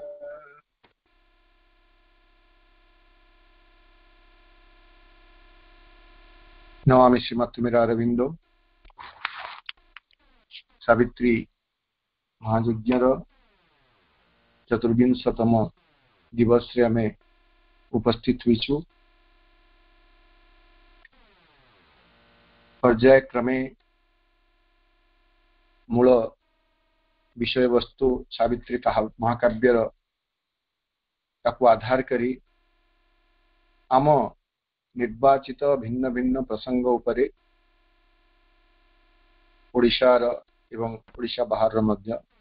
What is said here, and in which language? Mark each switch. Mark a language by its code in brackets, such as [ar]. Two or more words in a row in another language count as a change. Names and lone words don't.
[sa] नमामि श्रीमत्तुमिरारविंदो। [or] ସାବିତ୍ରୀ ମହାଯଜ୍ଞର ଚତୁର୍ବିଂଶତମ ଦିବସ ରେ ଆମେ ଉପସ୍ଥିତ ହୁଇଛୁ। ପର୍ଯ୍ୟାୟକ୍ରମେ ମୂଳ ବିଷୟ ବସ୍ତୁ ସାବିତ୍ରୀ ମହାକାବ୍ୟର ତାକୁ ଆଧାର କରି ଆମ ନିର୍ବାଚିତ ଭିନ୍ନ ଭିନ୍ନ ପ୍ରସଙ୍ଗ ଉପରେ ଓଡ଼ିଶାର ଏବଂ ଓଡ଼ିଶା ବାହାର ମଧ୍ୟ